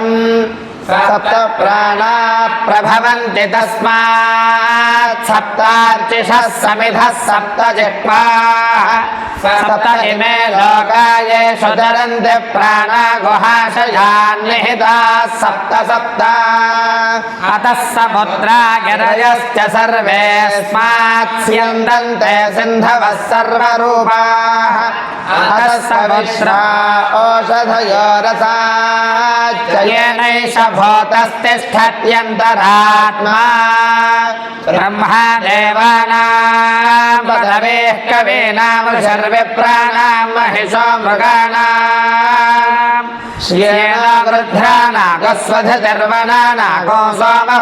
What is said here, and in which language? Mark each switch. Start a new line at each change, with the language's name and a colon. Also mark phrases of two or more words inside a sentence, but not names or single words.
Sanskrit: సప్త ప్రాణా ప్రభవంతి తస్మాత్ సప్తార్చిషః సమిధః సప్త జిహ్వాః సప్త ఇమే లోకాయేషు చరంతి ప్రాణా గుహాశయాన్ నిహితాః సప్త సప్త. అతః సముద్రా గిరయశ్చ సర్వేస్మాత్ స్యందంతే సింధవః సర్వరూపాః. అతః సముద్రా ఓషధయో రసాశ్చ येनैष भूतस्तिष्ठत्यन्तरात्मा. ब्रह्मा देवानां पदवेः कवीनां ऋषिर्विप्राणां महिषो मृगाणां श्येन गृध्रा नागस्वधतिर्वना नागो सोमः